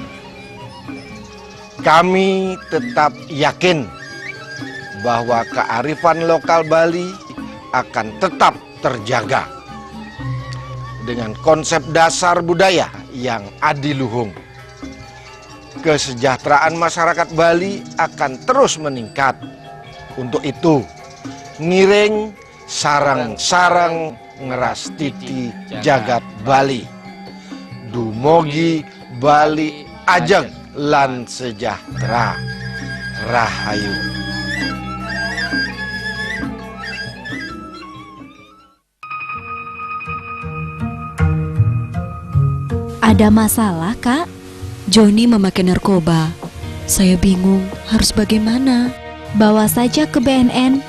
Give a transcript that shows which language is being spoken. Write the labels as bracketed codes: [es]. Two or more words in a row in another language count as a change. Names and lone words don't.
[id] Kami tetap yakin bahwa kearifan lokal Bali akan tetap terjaga dengan konsep dasar budaya yang adiluhung. Kesejahteraan masyarakat Bali akan terus meningkat. Untuk itu, [ban] ngiring sarang-sarang ngerastiti jagat Bali. Dumugi Bali ajeng lan sejahtera. Rahayu. [id] Ada masalah, Kak? Joni memakai narkoba. Saya bingung harus bagaimana. Bawa saja ke BNN.